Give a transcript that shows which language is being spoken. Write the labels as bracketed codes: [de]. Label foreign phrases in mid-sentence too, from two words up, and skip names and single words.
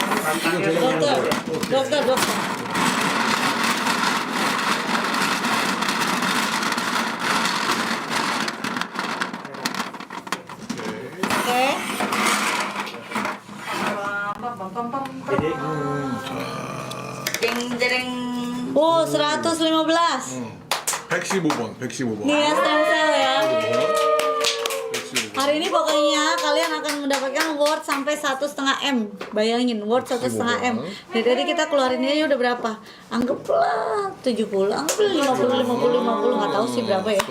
[id] Dokter. Oke. Jadi Jeng-jeng. Oh, 115. [ko] 115번, 115번. [id] Nih ya [en] stem cell [id] ya. [ko] 115번. [id] Hari ini pokoknya kalian akan mendapatkan award sampai 1,5 M. Bayangin, award 1,5 M. Jadi tadi kita keluarin aja udah berapa? Anggaplah 70, anggaplah 50, nggak tahu sih berapa ya.